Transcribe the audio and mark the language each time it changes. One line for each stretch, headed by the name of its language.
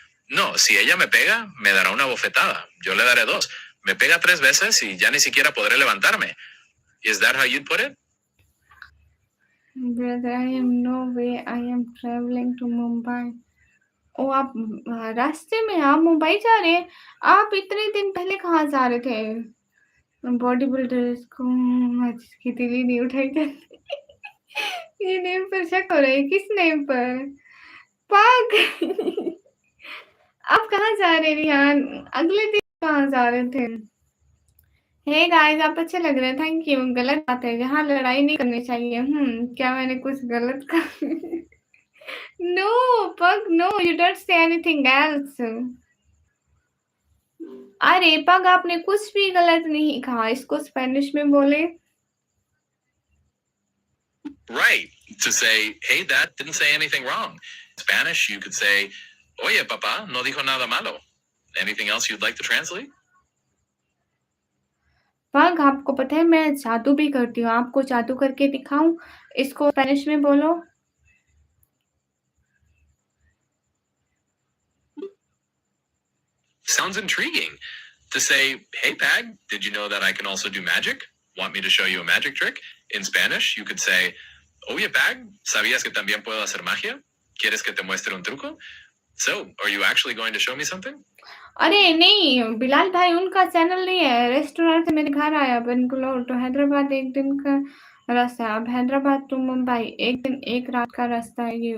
Spanish: No, si ella me pega, me dará una bofetada, yo le daré dos. Me pega 3 veces y ya ni siquiera podré levantarme.
English: Is that how you'd put it? Brother I am no way, I am traveling to Mumbai.
Hindi: ओ आप रास्ते में आप मुंबई जा रहे हैं? आप इतने दिन पहले कहाँ जा रहे थे? बॉडी बिल्डर्स को आज की दिल्ली नहीं उठाई जाती। ये नेम पर शक हो रहा है, किस नेम पर? पाक। आप कहाँ जा रहे हैं रिहान? अगले दिन कहाँ जा रहे थे? हे गाइस, आप अच्छे लग रहे हैं, थैंक यू। गलत बात है, यहाँ लड़ाई नहीं करनी चाहिए। क्या मैंने कुछ गलत कहा?
English: No Pug, no you don't say anything else.
Hindi: अरे पग, आपने कुछ भी गलत नहीं कहा, इसको स्पेनिश में बोले।
English: Right. To say, hey, dad didn't say anything wrong. In Spanish, you could say,
Spanish: oye, papá, no dijo nada malo.
English: Anything else you'd like to translate?
Hindi: पग, आपको पता है मैं जादू भी करती हूँ, आपको जादू करके दिखाऊं? इसको स्पेनिश में बोलो।
English: Sounds intriguing. To say, hey, Pag, did you know that I can also do magic? Want me to show you a magic trick? In Spanish, you could say,
Spanish: oye, Pag, ¿sabías que también puedo hacer magia? ¿Quieres que te muestre un truco?
English: So, are you actually going to show me something?
Hindi: अरे नहीं बिलाल भाई, उनका channel नहीं है, restaurant से मेरे घर आया बेंगलोर तो हैदराबाद एक दिन का रास्ता है। अब हैदराबाद टू मुंबई एक दिन एक रात का रास्ता है ये।